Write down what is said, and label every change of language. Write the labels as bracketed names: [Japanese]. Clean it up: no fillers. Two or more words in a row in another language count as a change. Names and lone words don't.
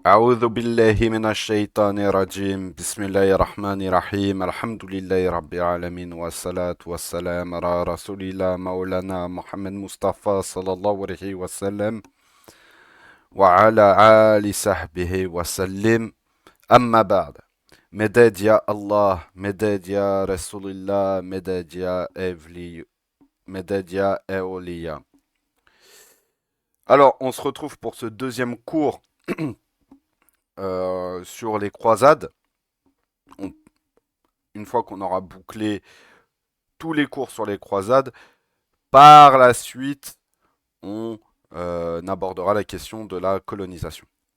[Arabic] أعوذ بالله من الشيطان الرجيم بسم الله الرحمن الرحيم الحمد لله رب العالمين والصلاة والسلام على رسول الله مولانا محمد مصطفى صلى الله عليه وسلم وعلى آل صحبه وسلم أما بعد. مدد يا الله مدد يا رسول الله مدد يا أولي مدد يا أولياء. [French] Alors, on se retrouve pour ce deuxième cours sur les croisades. On- une fois qu'on aura bouclé tous les cours sur les croisades, par la suite, on abordera la question de la colonisation.